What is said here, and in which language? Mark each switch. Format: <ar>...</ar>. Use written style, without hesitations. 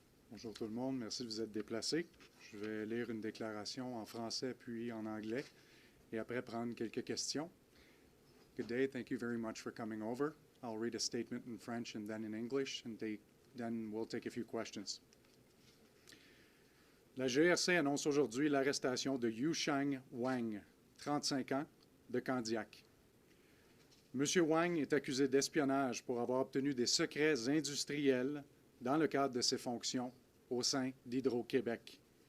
<fr>Bonjour tout le monde, merci de vous être déplacés. Je vais lire une déclaration en français puis en anglais et après prendre quelques questions.</fr> <en>Good day, thank you very much for coming over. I'll read a statement in French and then in English and then we'll take a few questions.</en> <fr>La GRC annonce aujourd'hui l'arrestation de Yuesheng Wang, 35 ans, de Candiac. M. Wang est accusé d'espionnage pour avoir obtenu des secrets industriels dans le cadre de ses fonctions au sein d'Hydro-Québec.</fr>